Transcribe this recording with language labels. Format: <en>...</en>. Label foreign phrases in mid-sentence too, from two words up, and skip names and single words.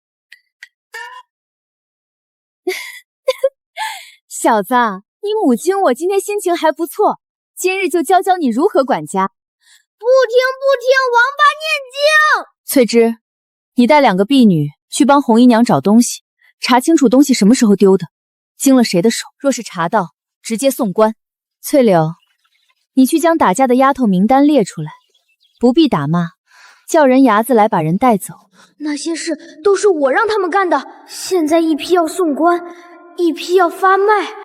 <zh>小子，你母親我今天心情還不錯，今日就教教你如何管家。不聽，王八念經。翠芝，你帶2個婢女去幫紅姨娘找東西，查清楚東西什麼時候丟的，經了誰的手，若是查到，直接送官。翠柳，你去將打架的丫頭名單列出来，不必打罵，叫人牙子來把人帶走。那些事都是我讓他們幹的，現在一批要送官，一批要發賣。</zh>